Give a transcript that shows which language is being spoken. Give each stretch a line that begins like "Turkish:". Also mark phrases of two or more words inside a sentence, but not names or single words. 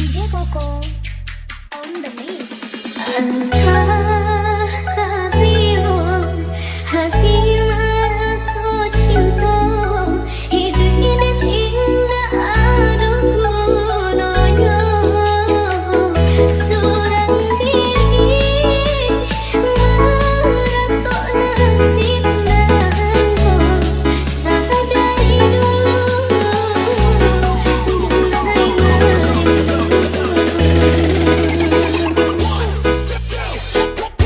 English: Coco on the mix.
Indonesian: Entah bingung hati merasa cinta hidup ini indah aduh gunanya
Minangkabau: surang diri meratok nasib nangko sadari dulu